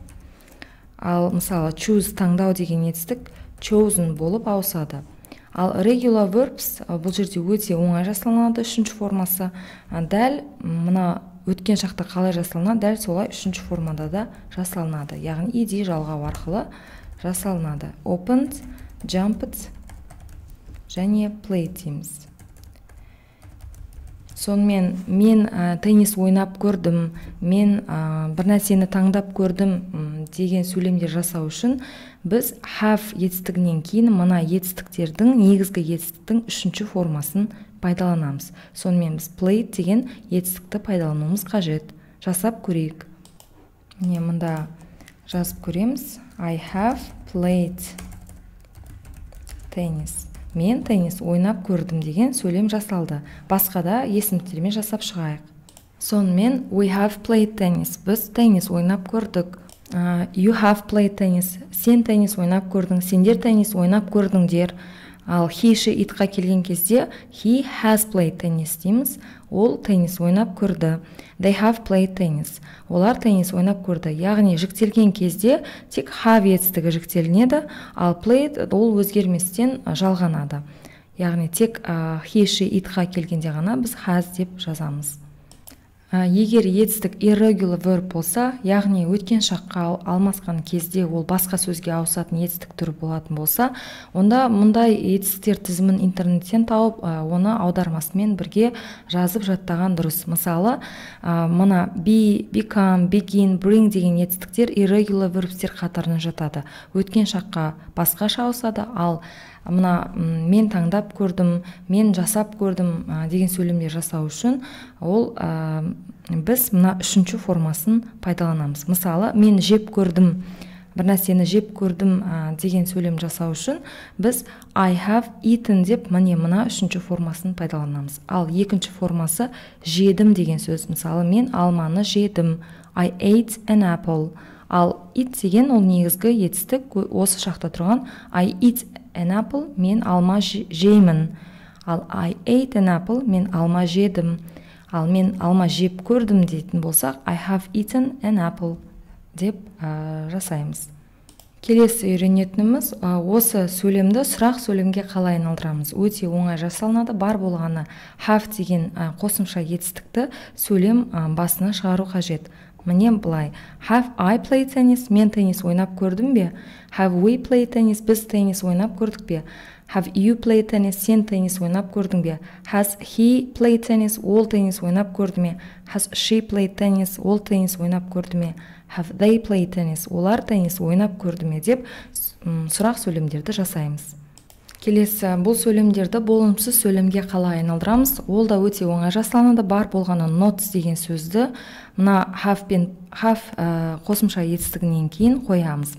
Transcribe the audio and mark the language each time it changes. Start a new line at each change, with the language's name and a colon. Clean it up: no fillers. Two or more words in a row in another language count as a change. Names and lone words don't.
Kazakh: Ал мысалы choose таңдау деген етістік chosen болып ауысады. Ал
English: regular verbs
Kazakh: бұл жерде өте оңай жасалынады, үшінші формасы. Дәл мына өткен шақта қалай жасалынады, дәл солай үшінші формада да жасалынады. Яғни ed жалғау арқылы жасалынады.
English: Opened, jumped және played дейміз.
Kazakh: Сонымен мен теннис ойнап көрдім, мен бір нәрсені таңдап көрдім деген сөйлемдер жасау үшін біз have етістігінен кейін мына етістіктердің, негізгі етістіктің үшінші формасын пайдаланамыз. Сонымен біз played деген етістікті пайдалануымыз қажет. Жасап көрейік. Міне мұнда жазып көреміз.
English: I have played tennis.
Kazakh: Мен теннис ойнап көрдім деген сөйлем жасалды. Басқа да есімдіктермен жасап шығайық. Сонымен
English: we have played tennis.
Kazakh: Біз теннис ойнап көрдік.
English: You have played tennis.
Kazakh: Сен теннис ойнап көрдің, сендер теннис ойнап көрдіңдер.
English: Ал he, she,
Kazakh: itқа келген кезде
English: he has played tennis дейміз.
Kazakh: Ол теннис ойнап көрді.
English: They have played tennis.
Kazakh: Олар теннис ойнап көрді. Яғни жіктелген кезде тек have етістігі жіктелінеді, ал played ол өзгерместен жалғанады. Яғни тек
English: he, she,
Kazakh: itқа келгенде ғана біз has деп жазамыз. Егер етістік
English: irregular verb
Kazakh: болса, яғни өткен шаққа алмасқан кезде ол басқа сөзге ауысатын етістік түрі болатын болса, онда мұндай етістіктер тізімін интернеттен тауып, оны аудармасымен бірге жазып жаттаған дұрыс. Мысалы, мына
English: be, become, begin, bring
Kazakh: деген етістіктер
English: irregular verbstер
Kazakh: қатарына жатады. Өткен шаққа басқаша ауысады, ал мына мен таңдап көрдім, мен жасап көрдім деген сөйлемдер жасау үшін ол біз мына үшінші формасын пайдаланамыз. Мысалы, мен жеп көрдім, бір нәрсені жеп көрдім деген сөйлем жасау үшін біз
English: I have eaten
Kazakh: деп мына үшінші формасын пайдаланамыз. Ал екінші формасы жедім деген сөз. Мысалы, мен алманы жедім.
English: I ate an apple.
Kazakh: Ал eat деген ол негізгі етістік, осы шақта тұрған
English: I eat an apple,
Kazakh: мен алма жеймін.
English: Ал I ate an apple,
Kazakh: мен алма жедім. Ал мен алма жеп көрдім дейтін болсақ,
English: I have eaten an apple
Kazakh: деп жасаймыз. Келесі үйренетініміз осы сөйлемді сұрақ сөйлемге қалай айналдырамыз. Өте оңай жасалынады. Бар болғаны have деген қосымша етістікті сөйлем басына шығару қажет. Міне былай.
English: Have I played tennis?
Kazakh: Мен теннис ойнап көрдім бе?
English: Have we played tennis?
Kazakh: Біз теннис ойнап көрдік бе?
English: Have you played tennis?
Kazakh: Сен теннис ойнап көрдің бе?
English: Has he played tennis?
Kazakh: Ол теннис ойнап көрді ме?
English: Has she played tennis?
Kazakh: Ол теннис ойнап көрді ме?
English: Have they played tennis?
Kazakh: Олар теннис ойнап көрді ме? Деп сұрақ сөйлемдерді жасаймыз. Келесі, бұл сөйлемдерді болымсыз сөйлемге қалай айналдырамыз? Ол да өте оңай жасалынады. Бар болғаны not деген сөзді мына have қосымша етістігінен кейін қоямыз.